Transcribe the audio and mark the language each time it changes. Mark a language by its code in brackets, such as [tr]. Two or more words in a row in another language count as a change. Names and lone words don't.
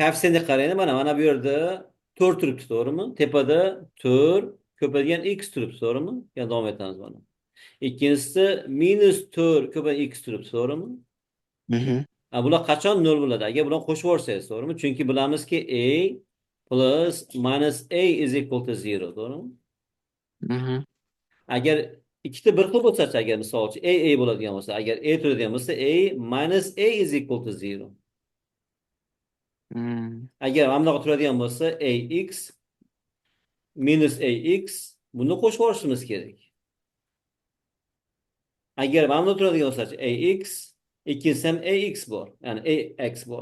[uz] koeffitsiyentga qarang, mana bu yerda 4 turibdi, to'g'rimi? Tepada 4 ko'paygan x turibdi, to'g'rimi? Yana davom etamiz mana. Ikkinchisida minus 4 ko'paygan x turibdi, to'g'rimi? Hı hı. Bular qachon 0 bo'ladi? Agar bularni qo'shib yuborsangiz, to'g'rimi? Chunki bilamizki [en] a plus minus a is equal to 0. [uz] To'g'rimi? Mhm. Agar ikkita bir xil bo'lsa, agar misol uchun a bo'ladigan bo'lsa, agar a turadigan bo'lsa, [en] a minus a is equal to 0. Mm. [uz] Agar mana bunaqa turadigan bo'lsa, ax minus ax, buni qo'shib yuborishimiz kerak. Agar mana bunda turadigan bo'lsa, ax, ikkinchisi ham ax bor, ya'ni ax bor.